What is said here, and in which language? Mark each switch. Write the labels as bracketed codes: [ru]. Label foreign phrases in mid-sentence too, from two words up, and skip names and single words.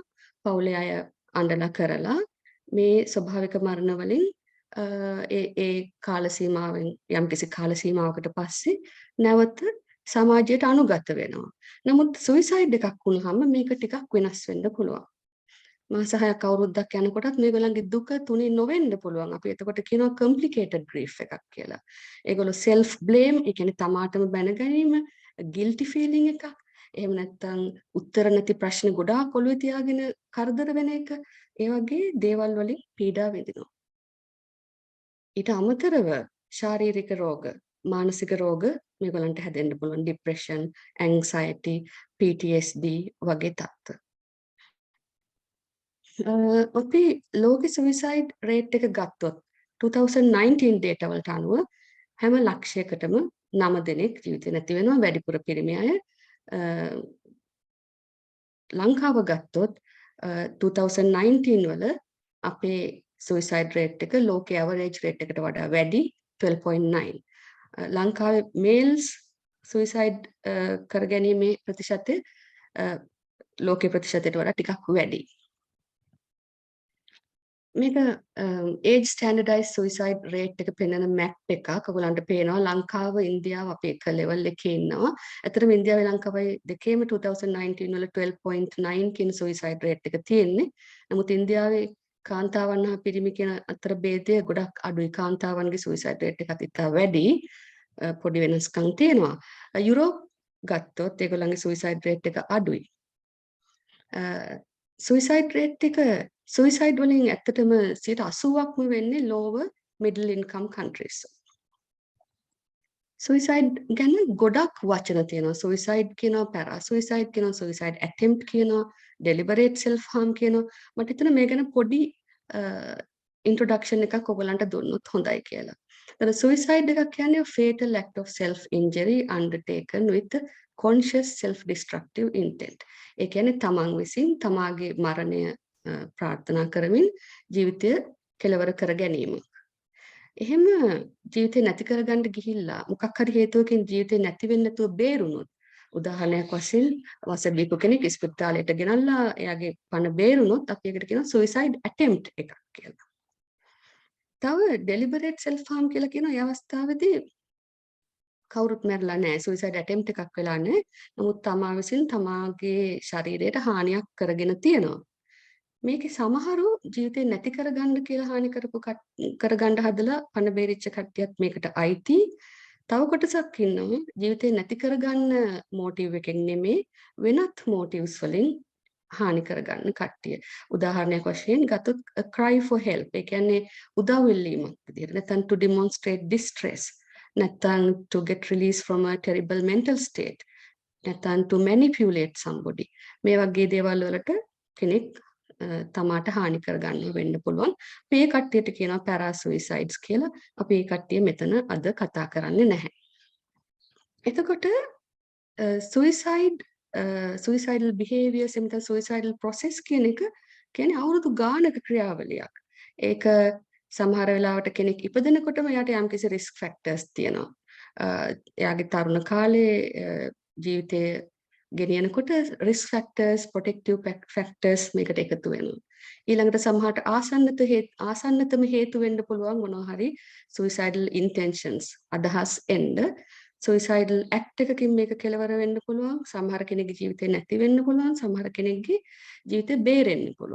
[si] පවුලේ අය අඬලා කරලා මේ ස්වභාවික මරණ වලින් ඒ කාල සීමාවෙන් යම්කිසි කාල සීමාවකට පස්සේ නැවත සමාජයට අනුගත වෙනවා. නමුත් සුයිසයිඩ් එකක් වුණාම මේක ටිකක් වෙනස් වෙන්න පුළුවන්. මාස 6ක් අවුරුද්දක් යනකොටත් මේගොල්ලන්ගේ දුක තුනී නොවෙන්න පුළුවන්. අපි එතකොට කියනවා [en] complicated grief [si] එකක් කියලා. ඒගොල්ලෝ [en] self blame, [si] ඒ කියන්නේ තමාටම බැන ගැනීම, [en] guilty feeling එකක්. [si] එහෙම නැත්නම් උත්තර නැති ප්‍රශ්න ගොඩාක් ඔළුවේ තියාගෙන කරදර වෙන එක. ඒ වගේ දේවල් වලින් පීඩා විඳිනවා. ඊට අමතරව ශාරීරික රෝග, මානසික රෝග මේගොල්ලන්ට හැදෙන්න පුළුවන්. [en] depression, anxiety, PTSD [si] වගේ තත්ත්ව. අපි ලෝක [en] suicide rate [si] එක ගත්තොත් 2019 data වලට අනුව හැම ලක්ෂයකටම 9 දෙනෙක් ජීවිතේ නැති වෙනවා. වැඩිපුර පිරිමි අය ලංකාව ගත්තොත් 2019 වල අපේ [en] suicide rate [si] එක ලෝකයේ [en] average rate [si] එකට වඩා වැඩි 12.9. ලංකාවේ [en] males suicide [si] කර ගැනීමේ ප්‍රතිශතය ලෝකයේ ප්‍රතිශතයට වඩා ටිකක් වැඩි. [en] මේක age standardized suicide rate [si] එක පෙන්වන [en] map එකක්. [si] ඔයගලන්ට පේනවා ලංකාව ඉන්දියාව අපි එක level එකේ ඉන්නවා. ඇත්තටම ඉන්දියාවේ ලංකාවයි දෙකේම 2019 වල 12.9 කියන [en] suicide rate [si] එක තියෙන්නේ. නමුත් ඉන්දියාවේ කාන්තාවන් හා පිරිමි කියන අතර ભેදය ගොඩක් අඩුයි. කාන්තාවන්ගේ [en] suicide rate [si] එකත් ඉතා වැඩි. පොඩි වෙනස්කම් තියෙනවා. යුරෝප් ගත්තොත් ඒගොල්ලන්ගේ [en] suicide rate [si] එක අඩුයි. [en] suicide rate එක suicide [si] වලින් ඇත්තටම 80%ක්ම වෙන්නේ [en] lower middle income countries. [si] suicide ගැන ගොඩක් වචන තියෙනවා. [en] suicide කියනවා, para suicide කියනවා, suicide attempt කියනවා, deliberate self harm කියනවා. [si] මට හිතෙනවා මේ ගැන පොඩි introduction එකක් ඔයගලන්ට දුන්නොත් හොඳයි කියලා. [en] එතන suicide [si] එකක් කියන්නේ [en] fatal act of self injury undertaken with conscious self destructive intent. [si] ඒ කියන්නේ තමන් විසින් තමාගේ මරණය ප්‍රාර්ථනා කරමින් ජීවිතය කෙලවර කර ගැනීම. එහෙම ජීවිතේ නැති කරගන්න ගිහිල්ලා මොකක් හරි හේතුවකින් ජීවිතේ නැති වෙන්න නැතුව බේරුණොත්, උදාහරණයක් වශයෙන් වසර දීපු කෙනෙක් ස්පිරිතාලයට ගෙනල්ලා එයාගේ පණ බේරුණොත් අපි ඒකට කියනවා [en] suicide attempt [si] එකක් කියලා. තව [en] deliberate self harm [si] කියලා කියන ඒ අවස්ථාවේදී කවුරුත් මැරලා නැහැ. [en] suicide attempt [si] එකක් වෙලා නැහැ. නමුත් තමා විසින් තමාගේ ශරීරයට හානියක් කරගෙන තියෙනවා. මේකේ සමහරු ජීවිතේ නැති කරගන්න කියලා හානි කරගන්න හදලා පණ බේරිච්ච කට්ටියත් මේකට අයිති. තව කොටසක් ඉන්නවා ජීවිතේ නැති කරගන්න මොටිව් එකෙන් නෙමෙයි වෙනත් මොටිව්ස් වලින් හානි කරගන්න කට්ටිය. උදාහරණයක් වශයෙන් ගත්තොත් [en] cry for help. [si] ඒ කියන්නේ උදව් ඉල්ලීමක් විදිහට. [en] නැත්නම් to demonstrate distress. නැත්නම් to get release from a terrible mental state. නැත්නම් to manipulate somebody. [si] මේ වගේ දේවල් වලට කෙනෙක් තමාට හානි කරගන්න වෙන්න පුළුවන්. මේ කට්ටියට කියනවා [en] para suicides [si] කියලා. අපි මේ කට්ටිය මෙතන අද කතා කරන්නේ නැහැ. එතකොට [en] suicidal behaviors [si] එමෙත [en] suicidal process [si] කියන එක කියන්නේ අවුරුදු ගානක ක්‍රියාවලියක්. ඒක සමහර වෙලාවට කෙනෙක් ඉපදෙනකොටම එයාට යම්කිසි [en] risk factors [si] තියෙනවා. එයාගේ තරුණ කාලේ ජීවිතයේ ගෙනියනකොට [en] risk factors, protective factors [si] මේකට එකතු වෙනවා. ඊළඟට සමහරට ආසන්නතම හේතු වෙන්න පුළුවන් මොනවා හරි [en] suicidal intentions [si] අදහස් එන්න. [en] suicidal act [si] එකකින් මේක කෙලවර වෙන්න පුළුවන්. සමහර කෙනෙක්ගේ ජීවිතේ නැති වෙන්න පුළුවන්. සමහර කෙනෙක්ගේ ජීවිතේ බේරෙන්න පුළුවන්.